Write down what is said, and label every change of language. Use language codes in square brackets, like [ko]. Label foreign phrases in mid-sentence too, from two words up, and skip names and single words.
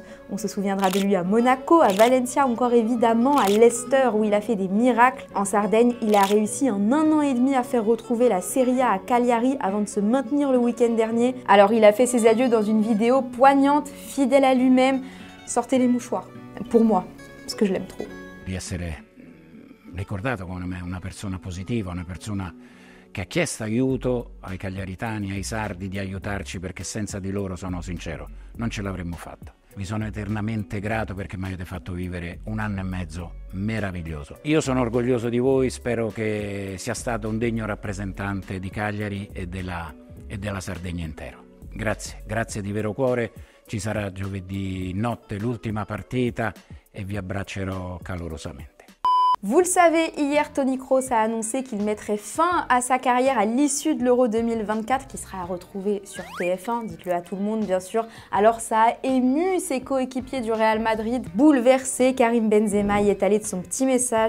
[fr] On se souviendra de lui à Monaco, à Valencia, encore évidemment à Leicester, où il a fait des miracles. En Sardaigne, il a réussi en 1 an et demi à faire retrouver la Serie A à Cagliari avant de se maintenir le week-end dernier. Alors il a fait ses adieux dans une vidéo poignante, fidèle à lui-même. Sortez les mouchoirs. Pour moi, parce que je l'aime trop. [it] Di essere ricordato come una persona positiva, una persona che ha chiesto aiuto ai cagliaritani, ai sardi di aiutarci perché senza di loro, sono sincero, non ce l'avremmo fatta. Vi sono eternamente grato perché mi avete fatto vivere 1 anno e mezzo meraviglioso. Io sono orgoglioso di voi, spero che sia stato un degno rappresentante di Cagliari e della Sardegna intero. Grazie, grazie di vero cuore. Ci sarà giovedì notte l'ultima partita e vi abbraccerò calorosamente. [fr] Vous le savez, hier, Toni Kroos a annoncé qu'il mettrait fin à sa carrière à l'issue de l'Euro 2024 qui sera à retrouver sur TF1, dites-le à tout le monde bien sûr. Alors ça a ému ses coéquipiers du Real Madrid. Bouleversé, Karim Benzema y est allé de son petit message.